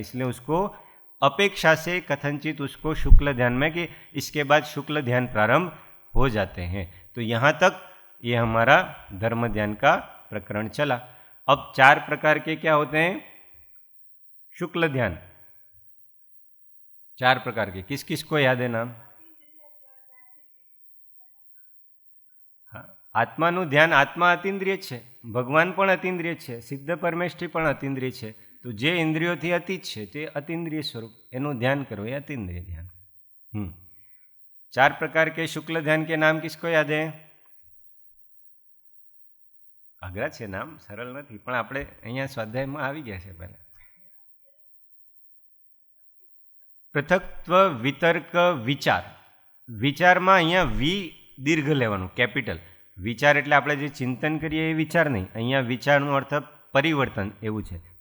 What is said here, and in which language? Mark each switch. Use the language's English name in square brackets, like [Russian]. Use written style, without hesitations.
[Hindi] इसलिए उसको अपेक्षा से कथनचित उसको शुक्ल ध्यान में, कि इसके बाद शुक्ल ध्यान प्रारंभ हो जाते हैं। तो यहाँ तक ये हमारा धर्म ध्यान का प्रकरण चला। अब 4 प्रकार के क्या होते हैं, शुक्ल ध्यान 4 प्रकार के, किस किस को याद है नाम? [Gujarati] आत्माનું ધ્યાન, આત્મા અતિન્દ્રિય છે, ભગવાન પણ અતિન્દ્રિય છે, સિદ્ધ પરમેષ્ઠી પણ અતિન્દ્રિય છે। તો જે ઇન્દ્રિયોથી અતીત છે તે અતિન્દ્રિય સ્વરૂપ, એનું ध्यान [Hindi] करो, ये अतीन्द्रिय ध्यान। 4 प्रकार के शुक्ल ध्यान के नाम किसको याद है? [Gujarati] અઘરા છે નામ, સરળ નથી, પણ આપણે અહીંયા સ્વાધ્યાયમાં આવી ગયા છે પહેલા। પૃથક્ત્વ, વિતર્ક, વિચાર। વિચારમાં અહીંયા વી દીર્ઘ લેવાનું, કેપિટલ। વિચાર એટલે આપણે જે ચિંતન કરીએ એ વિચાર નહીં, અહીંયા વિચારનો અર્થ પરિવર્તન એવું છે।